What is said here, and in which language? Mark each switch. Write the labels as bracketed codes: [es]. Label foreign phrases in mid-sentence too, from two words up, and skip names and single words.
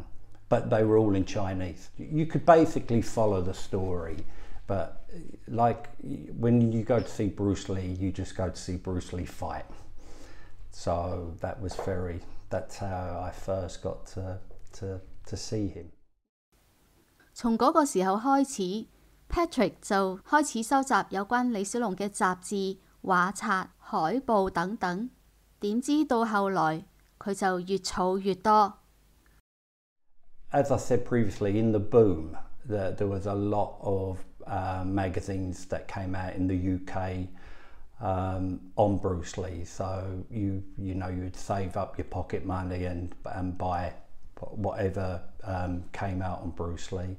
[en] But they were all in Chinese. You could basically follow the story. But like when you go to see Bruce Lee, you just go to see Bruce Lee fight. So that's how I first got to see him. [yue] 從嗰個時候開始 ，Patrick 就開始收集有關李小龍嘅雜誌、畫冊、海報等等。點知到後來佢就越儲越多。 [en] As I said previously, in the boom, there was a lot of magazines that came out in the UK on Bruce Lee. So you'd save up your pocket money and buy whatever came out on Bruce Lee.